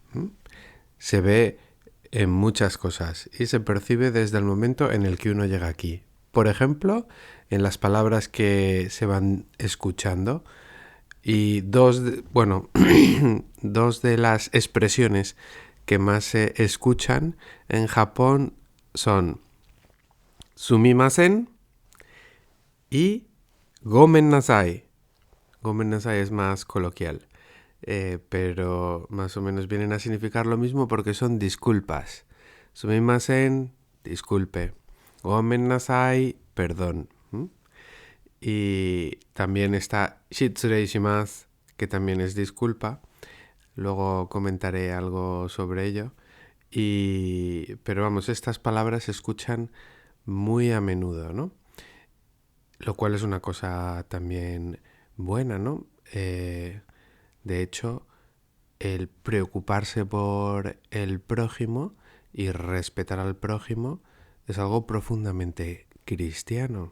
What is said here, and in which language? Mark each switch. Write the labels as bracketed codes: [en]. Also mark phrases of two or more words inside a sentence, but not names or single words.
[es] Se ve en muchas cosas y se percibe desde el momento en el que uno llega aquí. Por ejemplo, en las palabras que se van escuchando y dos de las expresiones que más se escuchan en Japón son sumimasen y [ja] ごめんなさい. ごめんなさい [es] es más coloquial. Pero más o menos vienen a significar lo mismo porque son disculpas. Sumimasen, disculpe. [ja] ごめんなさい, [es] perdón. Y también está [ja] 失礼します, [es] que también es disculpa. Luego comentaré algo sobre ello. Pero vamos, estas palabras se escuchan muy a menudo, ¿no? Lo cual es una cosa también buena, ¿no? De hecho, el preocuparse por el prójimo y respetar al prójimo es algo profundamente cristiano.